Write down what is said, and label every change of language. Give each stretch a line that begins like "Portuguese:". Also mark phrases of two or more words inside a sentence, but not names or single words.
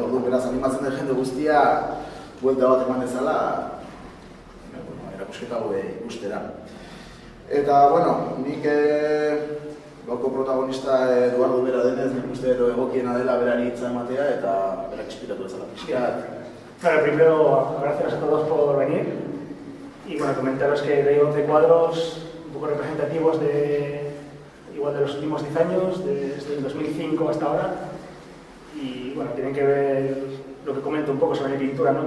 Basque: Orduan, beraz, animatzen den jende guztia buelta bat eman dezala, erakusketa hau ikustera. Eta, bueno, nik gaurko protagonista Eduardo bera denez, nik uste egokiena dela berari hitza ematea eta berak inspiratu bezala pixkat.
Spanish: Bueno, primero, gracias a todos por venir y bueno, comentaros que hay 11 cuadros un poco representativos de los últimos 10 años, desde el 2005 hasta ahora y bueno, tienen que ver lo que comento un poco sobre mi pintura, ¿no?